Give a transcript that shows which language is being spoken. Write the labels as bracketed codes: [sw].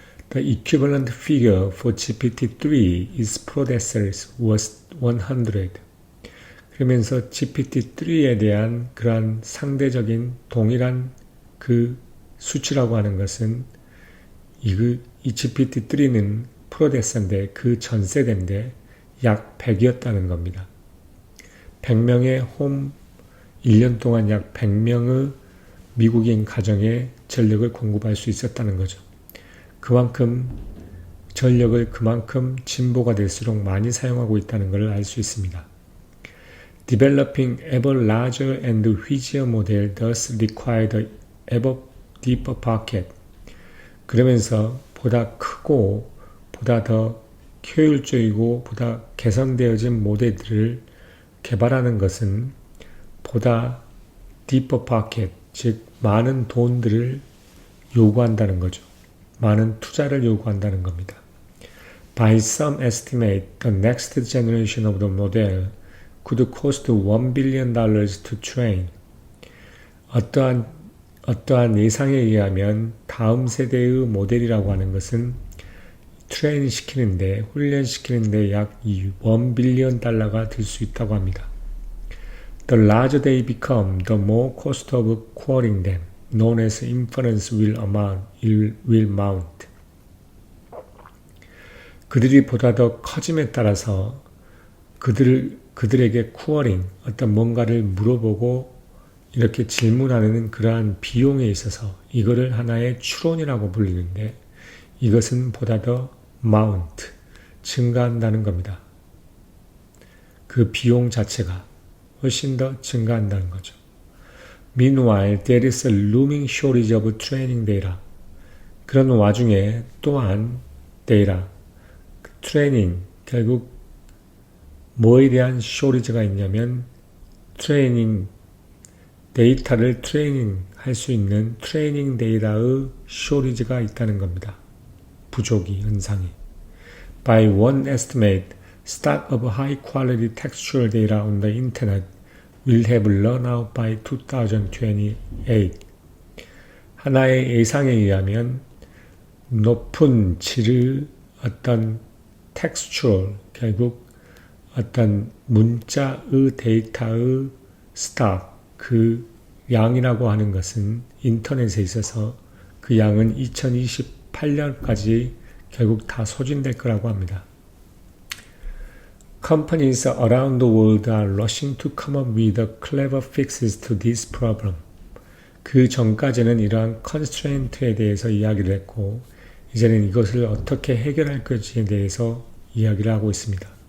[en] The equivalent figure for GPT-3 is processors was 100. [ko] 그러면서 GPT-3에 대한 그러한 상대적인 동일한 그 수치라고 하는 것은 이 GPT-3는 프로세서인데 그 전세대인데 약 100이었다는 겁니다. 100명의 1년 동안 약 100명의 미국인 가정에 전력을 공급할 수 있었다는 거죠. 그만큼 전력을 그만큼 진보가 될수록 많이 사용하고 있다는 것을 알 수 있습니다. [en] Developing ever larger and whizzier model thus required ever deeper pocket. [ko] 그러면서 보다 크고 보다 더 효율적이고 보다 개선되어진 모델들을 개발하는 것은 보다 deeper pocket, 즉 많은 돈들을 요구한다는 거죠. 많은 투자를 요구한다는 겁니다. [en] By some estimate, the next generation of the model could cost $1 billion to train. [ko] 어떠한 예상에 의하면 다음 세대의 모델이라고 하는 것은 트레인 시키는데, 훈련시키는데 약 $1 빌리언 들 수 있다고 합니다. [en] The larger they become, the more cost of querying them, known as inference will mount. [ko] 그들이 보다 더 커짐에 따라서 그들에게 쿠어링, 어떤 뭔가를 물어보고 이렇게 질문하는 그러한 비용에 있어서 이거를 하나의 추론이라고 불리는데 이것은 보다 더 mount, 증가한다는 겁니다. 그 비용 자체가 훨씬 더 증가한다는 거죠. [en] Meanwhile, there is a looming shortage of training data. [ko] 그런 와중에 또한 데이터, 트레이닝, 결국 뭐에 대한 쇼리지가 있냐면 트레이닝, 데이터를 트레이닝 할 수 있는 트레이닝 데이터의 쇼리지가 있다는 겁니다. 부족이, 현상이. [en] By one estimate, stock of high quality textual data on the internet will have run out by 2028. [ko] 하나의 예상에 의하면 높은 질의 어떤 textual, 결국 어떤 문자의 데이터의 스톡, 그 양이라고 하는 것은 인터넷에 있어서 그 양은 2028년까지 결국 다 소진될 거라고 합니다. [en] Companies around the world are rushing to come up with clever fixes to this problem. [ko] 그 전까지는 이러한 constraint에 대해서 이야기를 했고 이제는 이것을 어떻게 해결할 것에 대해서 이야기를 하고 있습니다.